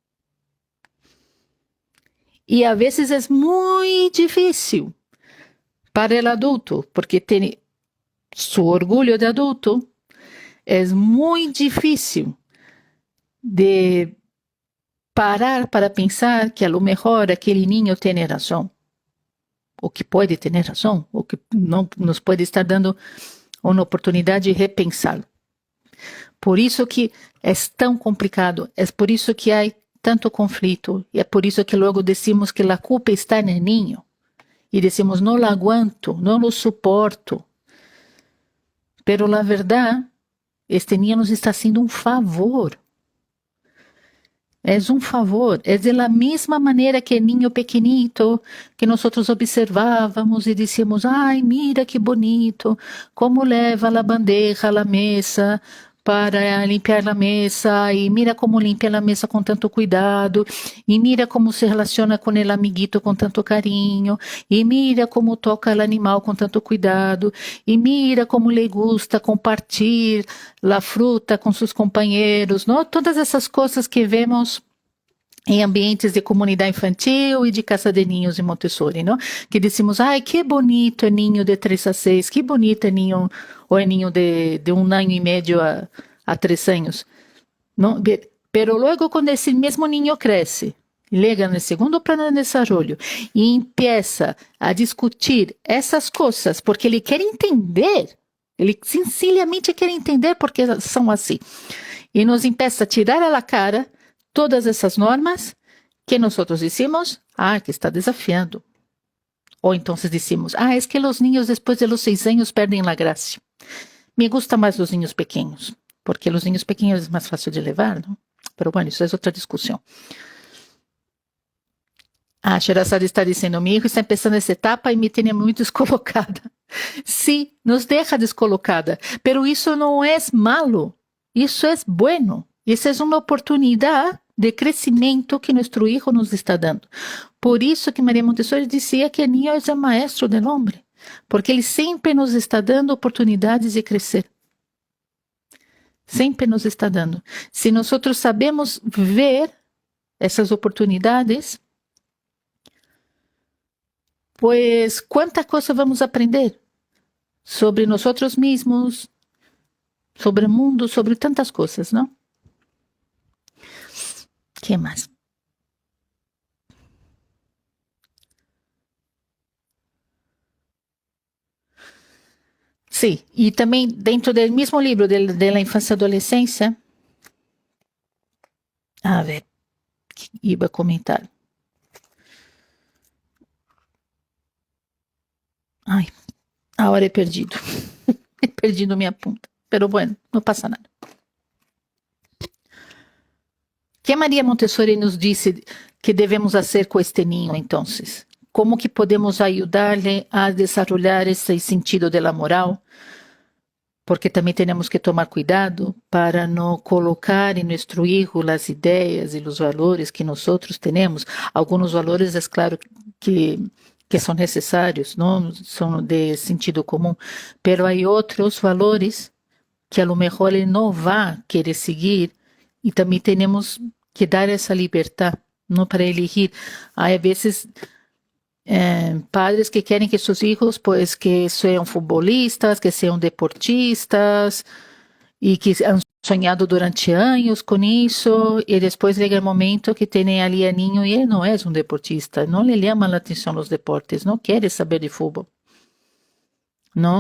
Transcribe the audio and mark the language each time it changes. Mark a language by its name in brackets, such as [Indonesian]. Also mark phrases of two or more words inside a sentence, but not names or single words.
[Portuguese] E a vezes é muito difícil para o adulto, porque tem seu orgulho de adulto, é muito difícil de parar para pensar que [Spanish] a lo mejor [Portuguese] aquele ninho tem razão, ou que pode ter razão, ou que não nos pode estar dando uma oportunidade de repensá-lo. Por isso que é tão complicado, é por isso que há tanto conflito, e é por isso que logo decimos que a culpa está no ninho, e decimos, não [Spanish] lo aguanto, [Portuguese] não lo suporto. [Spanish] Pero la verdad, este niño nos está haciendo un favor. Es un favor. Es de la misma manera que el niño pequeñito que nosotros observábamos y decíamos, ay, mira qué bonito, cómo leva la bandeja a la mesa para limpiar [Portuguese] a mesa, e mira como limpia a mesa com tanto cuidado, e mira como se relaciona com o amiguito com tanto carinho, e mira como toca o animal com tanto cuidado, e mira como [Spanish] le gusta [Portuguese] compartilhar a fruta com seus companheiros, não? Todas essas coisas que vemos em ambientes de comunidade infantil e de casa de ninhos em Montessori, não? Que decimos, ai, que bonito é ninho de 3 a 6, que bonito é ninho, ou é ninho de 1 ano e meio a 3 anos. Não? [Spanish] Pero luego, [Portuguese] quando esse mesmo ninho cresce, llega no segundo plano de desenvolvimento e empieza a discutir essas coisas, porque ele quer entender, ele sinceramente quer entender porque são assim, e nos [Spanish] empieza a tirar a la cara [Portuguese] todas essas normas que nós decimos, que está desafiando. Ou então decimos, é que os niños depois de los 6 anos perdem a graça. [Spanish] Me gusta [Portuguese] mais os niños pequenos, porque os niños pequenos é mais fácil de levar, não? [Spanish] Pero bueno, [Portuguese] isso é outra discussão. Sherazade está dizendo, [Spanish] mi hijo está empezando [Portuguese] essa etapa e me tem muito descolocada. [Spanish] Sí, nos deja descolocada, pero [Portuguese] isso não é malo, isso é bueno. Essa é uma oportunidade de crescimento que nosso hijo nos está dando. Por isso que Maria Montessori dizia que o niño é o maestro do homem, porque ele sempre nos está dando oportunidades de crescer. Sempre nos está dando. Se nós sabemos ver essas oportunidades, pues quanta coisa vamos aprender sobre nós mesmos, sobre o mundo, sobre tantas coisas, não? [Spanish] ¿Qué más? Sí, y también dentro del mismo libro de la infancia y adolescencia, a ver, iba a comentar. Ai, ahora he perdido. He perdido minha punta. Pero bueno, [Portuguese] não passa nada. Que Maria Montessori nos disse que devemos fazer com este ninho, então? Como que podemos ajudar-lhe a desenvolver esse sentido da moral? Porque também temos que tomar cuidado para não colocar em nosso hijo as ideias e os valores que nós temos. Alguns valores, é claro, que são necessários, não são de sentido comum, pero há outros valores que [Spanish] a lo mejor [Portuguese] ele não vai querer seguir. E também temos que dar essa liberdade, não para elegir. Há vezes padres que querem que seus filhos, que sejam futbolistas, que sejam deportistas, e que sonhado durante anos com isso e depois chega o momento que tem ali a niño e ele não é um deportista, não lhe chama a atenção os deportes, não quer saber de futebol, não?